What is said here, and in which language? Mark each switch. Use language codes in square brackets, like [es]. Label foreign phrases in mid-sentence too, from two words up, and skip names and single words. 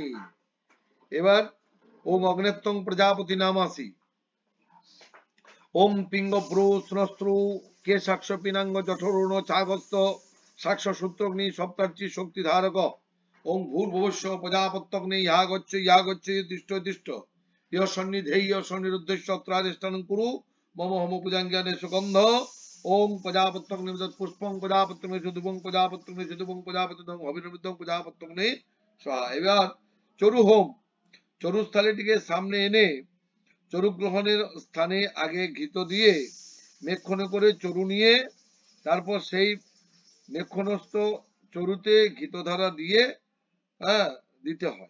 [sa] এবার ওম অগ্নেত্তং প্রজাপতি নামাসি ওম পিঙ্গ ব্রু স্নস্ত্রু কে সাক্ষ পিনাঙ্গ জঠরুণ চাগস্ত সাক্ষ সূত্রগ্নি সপ্তার্চি শক্তি ধারক ওম ভূর্ভুবস্য প্রজাপত্যগ্নি ইহা গচ্ছ দৃষ্ট দৃষ্ট ইহ সন্নিধেয় সন্নিরুদ্ধস্য অত্রাদিষ্ঠানং কুরু মম হোম পূজাঙ্গানে সুগন্ধ ওম প্রজাপত্যগ্নি পুষ্পং প্রজাপত্যগ্নি সুধুবং প্রজাপত্যগ্নি সুধুবং প্রজাপত্যং অভিনবিদ্ধং প্রজাপত্যগ্নি স্বাহা। [bn] এবার চরু হোম, চরুস্থলীটিকে সামনে এনে চরু গ্রহণের স্থানে আগে ঘৃত দিয়ে মেক্ষণ করে চরু নিয়ে তারপর সেই মেক্ষণস্থ চরুতে ঘৃতধারা দিয়ে দিতে হয়।